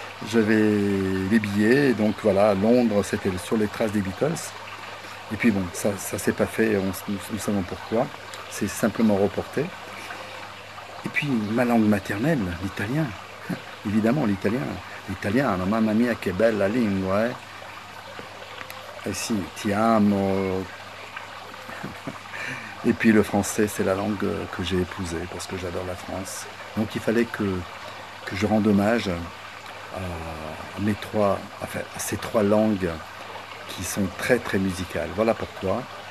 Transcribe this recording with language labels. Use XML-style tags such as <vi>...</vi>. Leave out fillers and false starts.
<fr>J'avais les billets, donc voilà, Londres, c'était sur les traces des Beatles. Et puis bon, ça s'est pas fait, nous savons pourquoi. C'est simplement reporté. Et puis ma langue maternelle, l'italien. Évidemment, l'italien.</fr> <it>L'italiano, mamma mia che bella lingua, eh. Et si, ti amo.</it> <fr>Et puis le français, c'est la langue que j'ai épousée parce que j'adore la France. Donc il fallait que je rende hommage à ces trois langues qui sont très très musicales. Voilà pourquoi.</fr>